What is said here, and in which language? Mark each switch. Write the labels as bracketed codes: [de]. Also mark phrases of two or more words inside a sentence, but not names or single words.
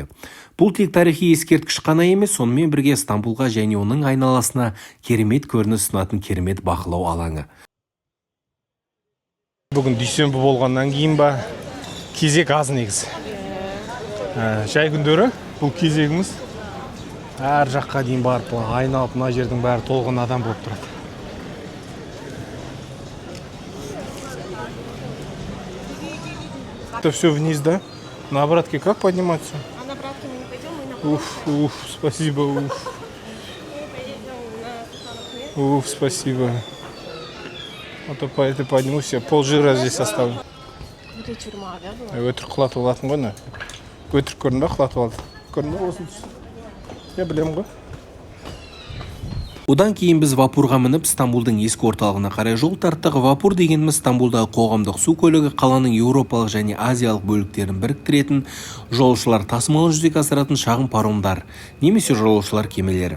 [kk] Бұл тек тарихи ескерткіш қана емес, сонымен бірге Стамбулға және оның айналасына керемет көрініс ұсынатын керемет бақылау алаңы. Бүгін дүйсенбі болғаннан кейін ба кезек аз негізі. Жай күндері бұл кезегіміз әр жаққа дейін барып, айналып, мына жердің бәрі толған адам болып тұрады. [ru] Это все вниз, да? На обратке как подниматься? А на обратке мы не пойдем, мы на Уф, спасибо, спасибо. А то ты поднимусь, я пол жира здесь оставлю. Вот и тюрьма, да, была? [kk] Өтірік құлатып алатын ғой, өтірік көрдің ба, құлатып алды. Көрдің ба, осы түсті. Я білем ғой. Одан кейін біз вапурға мініп Стамбулдың ескі орталығына қарай жол тарттық. Вапур дегеніміз Стамбулдағы қоғамдық су көлігі, қаланың еуропалық және азиялық бөліктерін біріктіретін, жолаушылар тасымалын жүзеге асыратын шағын паромдар немесе жолаушылар кемелері.